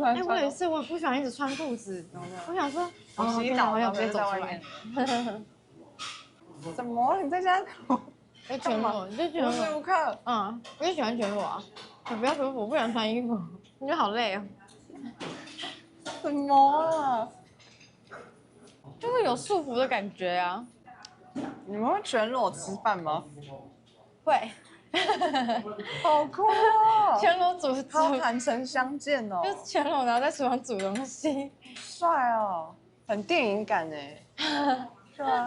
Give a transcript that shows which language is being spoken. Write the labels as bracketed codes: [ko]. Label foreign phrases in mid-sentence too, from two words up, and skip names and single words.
[zh] 我也是，我不喜歡一直穿褲子。我想說，我洗澡我要直接走出來。怎麼？你在家全裸？你就全裸？無時無刻。我就喜歡全裸啊，很不要舒服，我不想穿衣服，我覺得好累啊。什麼啊？就會有束縛的感覺啊。你們會全裸吃飯嗎？會。好酷哦！全裸煮，好坦誠相見哦。就是全裸，然後在廚房煮東西。帥哦，很電影感哎。是啊。